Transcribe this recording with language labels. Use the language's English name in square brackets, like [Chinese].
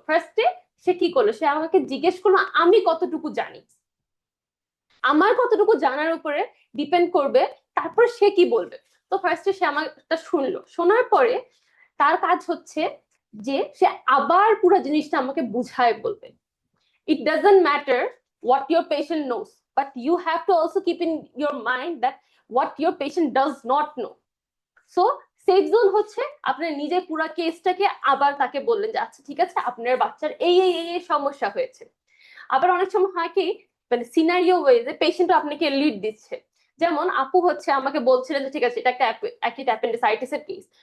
[Bangla] ফার্স্টে সে কি করলো, সে আমাকে জিজ্ঞেস করলো আমি কতটুকু জানি। আমার কতটুকু জানার উপরে ডিপেন্ড করবে তারপর সে কি বলবে। তো ফার্স্টে সে আমারটা শুনলো, শোনার পরে তার কাজ হচ্ছে যে সে আবার পুরো জিনিসটা আমাকে বুঝায় বলবে। [English] It doesn't matter what your patient knows, but you have to also keep in your mind that what your patient does not know. [Bangla] So safe zone হচ্ছে আপনার নিজে পুরো কেসটাকে আবার তাকে বললেন যে আচ্ছা ঠিক আছে, আপনার বাচ্চার এই এই এই সমস্যা হয়েছে। আবার অনেক সময় হয় কি, মানে সিনারিও ওয়েজে পেশেন্ট আপনাকে লিড দিচ্ছে। যেমন আপু হচ্ছে আমাকে বলছিলেন যে ঠিক আছে এটা একটা অ্যাকিউট অ্যাপেন্ডিসাইটিস এর কেস।